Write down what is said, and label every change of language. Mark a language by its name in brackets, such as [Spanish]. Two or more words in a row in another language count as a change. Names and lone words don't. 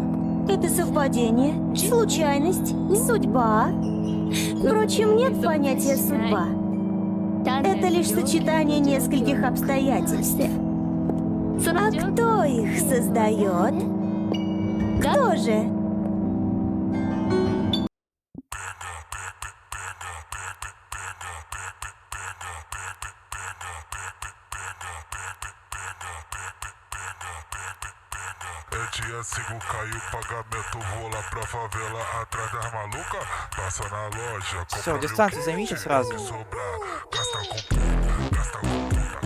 [Russian] Это совпадение, случайность, судьба. Впрочем, нет понятия судьба. Это лишь сочетание нескольких обстоятельств. А кто их создает? Кто же? [Portuguese] Dia 5 caiu o pagamento, vou lá pra favela atrás das malucas. Passa na loja, [Russian] Все, дистанцию займите сразу. [Portuguese] sobrar, gasta com